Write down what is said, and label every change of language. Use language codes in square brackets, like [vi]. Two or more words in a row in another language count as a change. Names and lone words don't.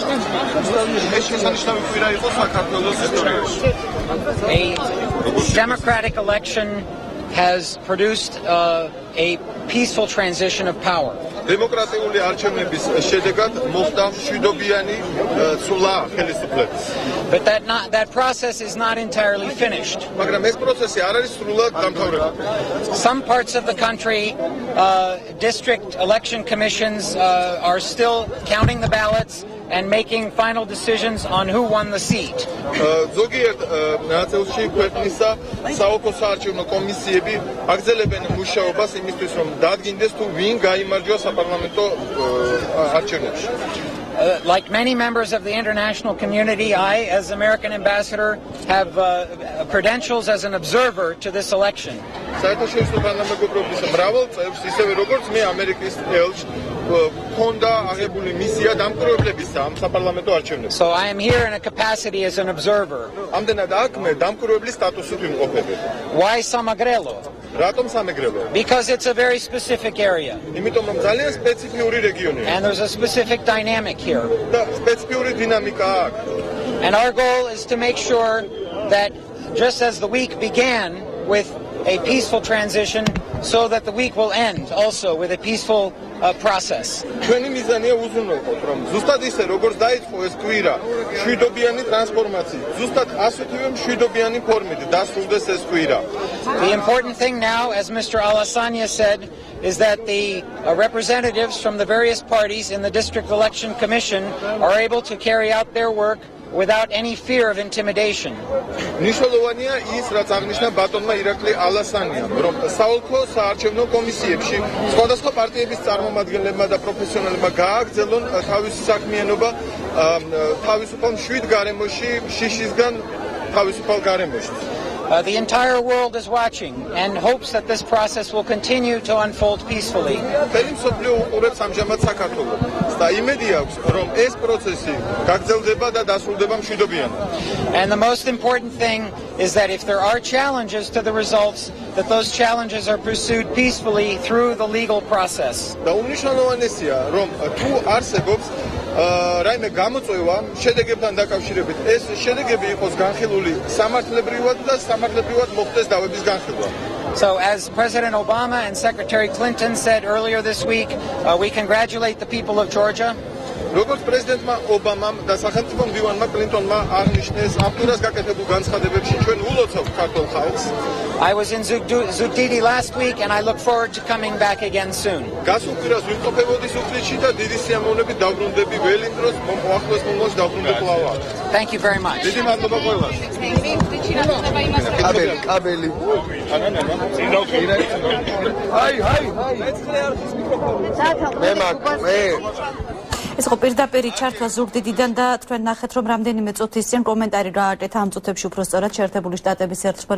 [en] A democratic election has produced a peaceful transition of power. [ka] დემოკრატიული არჩევნების შედეგად მოხდა მშვიდობიანი ცვლა ხელისუფლების. [en] But that process is not entirely finished. [ka] მაგრამ ეს პროცესი არ არის სრულად დამთავრებული. [en] Some parts of the country, district election commissions are still counting the ballots and making final decisions on who won the seat. [ka] ზოგიერთ ნაწილში ქვეყნისა საოლქო საარჩევნო კომისიები აგრძელებენ მუშაობას იმისთვის, რომ დადგინდეს თუ ვინ გაიმარჯვა საპარლამენტო არჩევნებში. [en] Like many members of the international community, I, as American ambassador, have credentials as an observer to this election. [ka] საერთაშორისო თანამეგობრობის მრავალ წევრს, ისევე როგორც მე ამერიკის ელჩს, ჰქონდა აღებული მისია დამკვირვებლებისა ამ საპარლამენტო არჩევნებში. [en] So I am here in a capacity as an observer. [ka] ამდენად აქ მე დამკვირვებლის სტატუსით ვიმყოფები. [en] Why Samagrelo? [ka] რატომ სამეგრელო? [en] Because it's a very specific area. [ka] იმიტომ რომ ძალიან სპეციფიური რეგიონია. [en] And there's a specific dynamic here. [ka] და სპეციფიური დინამიკა აქვს. [en] And our goal is to make sure that just as the week began with a peaceful transition, so that the week will end also with a peaceful process. [ka] ჩვენი მიზანია უზრუნველყოთ, რომ ზუსტად ისე როგორც დაიწყო ეს კვირა, მშვიდობიანი ტრანსფორმაცია, ზუსტად ასეთივე მშვიდობიანი ფორმით დასრულდეს ეს კვირა. [en] The important thing now, as Mr. Alassania said, is that the representatives from the various parties in the District Election Commission are able to carry out their work without any fear of intimidation. [ka] ნიშნულოვანია ის, რაც აღნიშნა ბატონმა ირაკლი ალასანიამ, რომ საოლქო საარჩევნო კომისიებში სხვადასხვა პარტიების წარმომადგენლებმა და პროფესიონალებმა გააგრძელონ თავისი საქმიანობა თავისუფალ მშვიდ გარემოში, შიშისგან თავისუფალ გარემოში. [en] The entire world is watching and hopes that this process will continue to unfold peacefully. [ka] მთელი მსოფლიო უყურებს ამჟამად საქართველოს და იმედი აქვს, რომ ეს პროცესი გაგრძელდება და დასრულდება მშვიდობიანად. [en] And the most important thing is that if there are challenges to the results, that those challenges are pursued peacefully through the legal process. [ka] და უმნიშვნელოვანესია, რომ თუ არსებობს რაიმე გამოწვევა შედეგებთან დაკავშირებით, ეს შედეგები იყოს განხილული სამართლებრივად და სამართლებრივად მოხდეს დავების განხილვა. [en] So as President Obama and Secretary Clinton said earlier this week, we congratulate the people of Georgia. [ka] როგორც პრეზიდენტმა ობამამ და სახელმწიფო მდივანმა კლინტონმა აღნიშნეს ამ კვირას გაკეთებულ განცხადებებში, ჩვენ ულოცავთ ქართულ ხალხს. [en] I was in Zugdidi last week and I look forward to coming back again soon. [ka] გასულ კვირას ვიმყოფებოდი ზუგდიდში და დიდი სიამოვნებით დავბრუნდები ველი დროს მოახლოს მომავალში დავბრუნდე კვლავ. [en] Thank you very much. [ka] დიდი მადლობა ყველას. კაბელი. ეს ხო პირდაპირ ჩართვა ზუგდიდიდან და თქვენ ნახეთ რომ რამდენიმე წუთის წინ კომენტარი რა აკეთა ამ წუთებში უფრო სწორად შეერთებული შტატების ერთხმა